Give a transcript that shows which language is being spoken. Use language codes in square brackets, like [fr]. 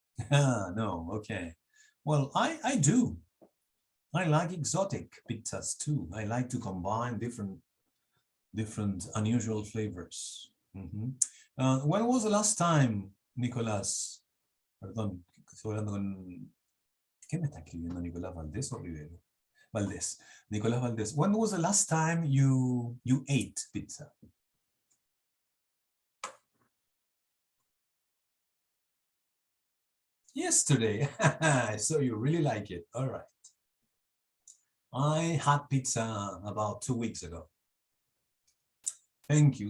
[en] No, okay. Well, I do. I like exotic pizzas too. I like to combine different unusual flavors. Mhm. When was the last time, Nicolás? [es] Perdón, estoy hablando con... ¿Qué me está escribiendo Nicolás Valdés o Rivero? Valdés. Nicolás Valdés. [en] When was the last time you ate pizza? Yesterday. So you really like it. All right. I had pizza about 2 weeks ago. Thank you.